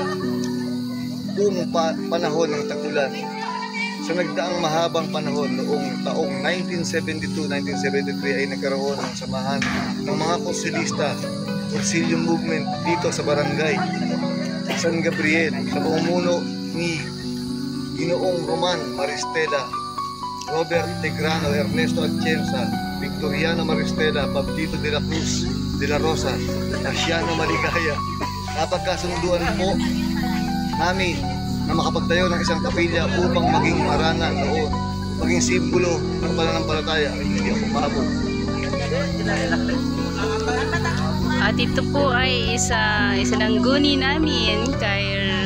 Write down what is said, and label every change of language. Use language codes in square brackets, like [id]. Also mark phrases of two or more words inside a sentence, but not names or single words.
[tl] Noong panahon ng tag-ulan, sa nagdaang mahabang panahon noong taong 1972-1973 ay nagkaroon ng samahan ng mga konsilista, Consilio Movement dito sa barangay San Gabriel sa pamumuno ni Ginoong Roman Maristela, Robert Tegrano, Ernesto Atienza, Victoriano Maristela, Pablito de la Cruz de la Rosa, Asiano Maligaya. Napagkasunduan po namin na makapagtayo ng isang kapilya upang maging marana noon, maging simbolo ng pananampalataya ay hindi ako umabot. At ito po ay isa ng guni namin kay